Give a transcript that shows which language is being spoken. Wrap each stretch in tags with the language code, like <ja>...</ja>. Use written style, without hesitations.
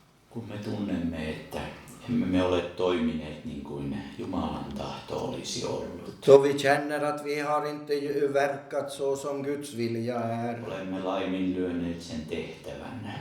<fi>Kun me tunnemme, että emme me ole toimineet niin kuin Jumalan tahto olisi ollut.</fi> <sv>Så vi känner att vi har inte verkat så som Guds vilja är.</sv> <fi>Olemme laiminlyöneet sen tehtävän.</fi>